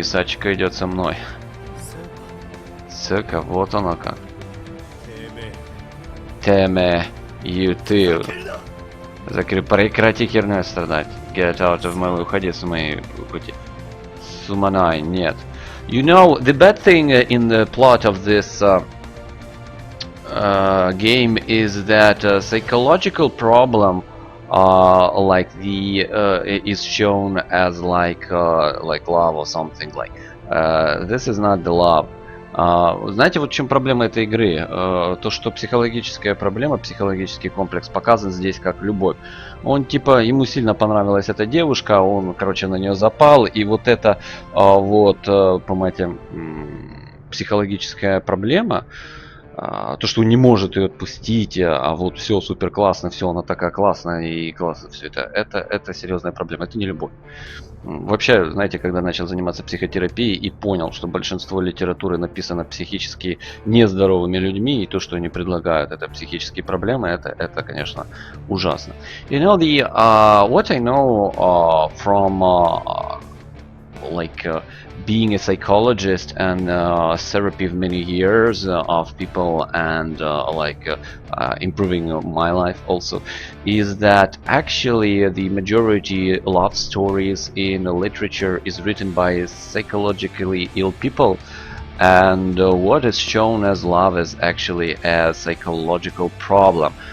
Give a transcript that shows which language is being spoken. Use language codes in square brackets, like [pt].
[ru] Sachiko идет со мной. Сука, вот оно как. Теме, ты. Прекрати херню страдать. [en] Get out of my way. [ru] Уходи с моей пути. Суманай, нет. [en] You know, the bad thing in the plot of this game is that psychological problem like is shown as like love or something like this is not the love. [ru] Знаете, вот в чем проблема этой игры? То, что психологическая проблема, психологический комплекс показан здесь как любовь. Он типа, ему сильно понравилась эта девушка, он, короче, на нее запал, и вот это вот, понимаете, психологическая проблема, то, что он не может ее отпустить, а вот все супер классно, все, она такая классная и классно, все это серьезная проблема, это не любовь. Вообще, знаете, когда начал заниматься психотерапией и понял, что большинство литературы написано психически нездоровыми людьми, и то, что они предлагают, это психические проблемы, это конечно, ужасно. [en] You know, what I know from like being a psychologist and therapy of many years of people and improving my life also, is that actually the majority love stories in literature is written by psychologically ill people, and what is shown as love is actually a psychological problem.